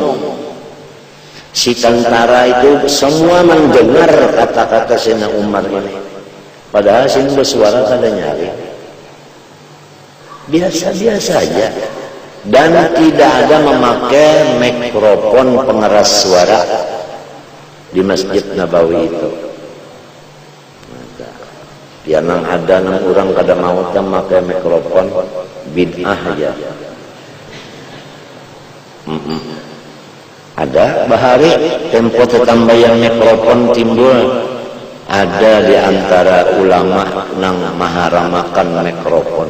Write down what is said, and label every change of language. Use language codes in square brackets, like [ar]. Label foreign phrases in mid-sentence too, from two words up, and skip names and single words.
[id] Si tentara itu semua mendengar kata-kata Sayyidina Umar ini, padahal sini bersuara kada nyari, biasa-biasa saja, dan tidak ada memakai mikrofon pengeras suara di Masjid Nabawi itu. [bjn] Dia nang ada nang orang kada mau memakai mikrofon, bid'ah aja. Ada bahari tempo tetambayan mikrofon timbul, ada di antara ulama nang maharamakan mikrofon.